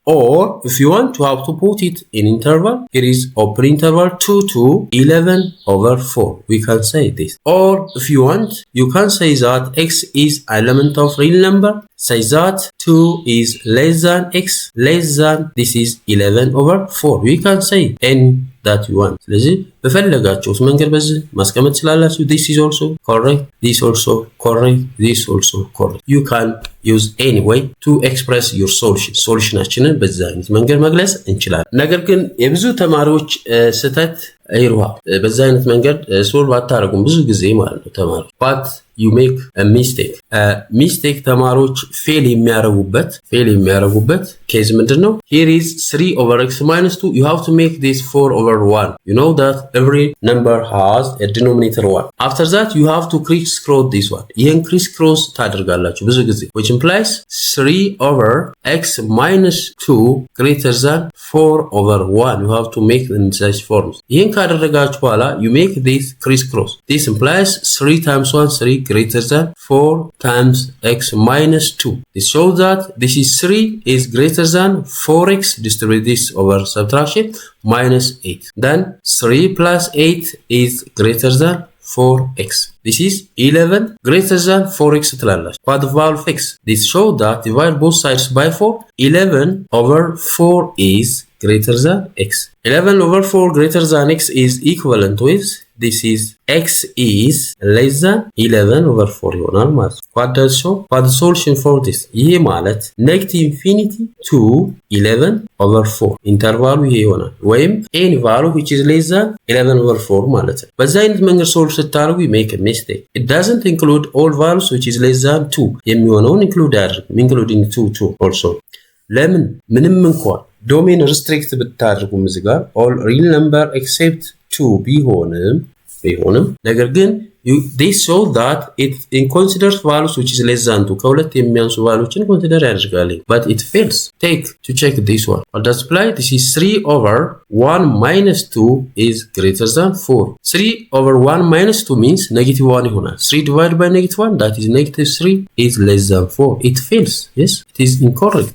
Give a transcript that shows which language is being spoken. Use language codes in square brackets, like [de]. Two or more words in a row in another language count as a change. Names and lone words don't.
[en] Or if you want to have to put it in interval, here is open interval 2 to 11 over 4. We can say this. Or if you want, you can say that x is element of real number. Say that 2 is less than x less than this is 11 over 4. We can say any that you want. [am] ስለዚህ በፈለጋችሁት መንገድ በዚህ ማስቀመጥ ስላላችሁ [en] this is also correct, this also correct, this also correct. You can use any way to express your solution. [am] ሶሉሽናችንን በዛ አይነት መንገድ መግለጽ እንችላለን። ነገር ግን የብዙ ተማሪዎች ስህተት አይሩዋ በዛ አይነት መንገድ ሶልቭ አታረጉም ብዙ ጊዜ ማለት ነው ተማሪዎች [en] but you make a mistake [am] ተማሪዎች ፌል የሚያረጉበት ኬዝ ምንድነው? [en] Here is 3 over x minus 2. You have to make this 4 over 1. You know that every number has a denominator 1. After that you have to crisscross this one. [am] ይሄን crisscross ታደርጋላችሁ ብዙ ጊዜ [en] which implies 3 over x minus 2 greater than 4 over 1. You have to make in such forms. [am] ይሄን ካደረጋችሁ በኋላ [en] you make this crisscross. This implies 3 times 1 3 greater than 4 times x minus 2. This shows that this is 3 is greater than 4x, distribute this over subtraction, minus 8. Then 3 plus 8 is greater than 4x. This is 11 greater than 4x. What the value of x? This shows that divide both sides by 4. 11 over 4 is greater than x. 11 over 4 greater than x is equivalent with this is x is less than 11 over 4 [am] ይሆናል ማለት ነው። [en] What does show? What the solution for this? [am] ይሄ ማለት [en] negative infinity to 11 over 4 [am] ኢንተርቫሉ ይሄ ይሆናል ወይም [en] any value which is less than 11 over 4 [am] ማለት ነው። በዛ አይነት መንገድ ሶልቭ ስታደርጉ [en] you make a mistake. It doesn't include all values which is less than 2 [am] የሚሆነውን include አያደርግም [en] including 2 also. [am] ለምን ምንም እንኳን [en] domain restrict [am] ብታደርጉም እዚህ ጋር [en] all real number except 2 [am] ቢሆንም ነገር ግን [en] they show that it considers values which is less than 2 [am] ከሁለት የሚያንሱ [en] values consider [am] ያደርጋል [en] but it fails. Take to check this one. What does apply? This is 3 over 1 minus 2 is greater than 4. 3 over 1 minus 2 means negative 1 ይሆናል 3 divided by negative 1 that is negative 3 is less than 4. It fails. Yes, it is incorrect.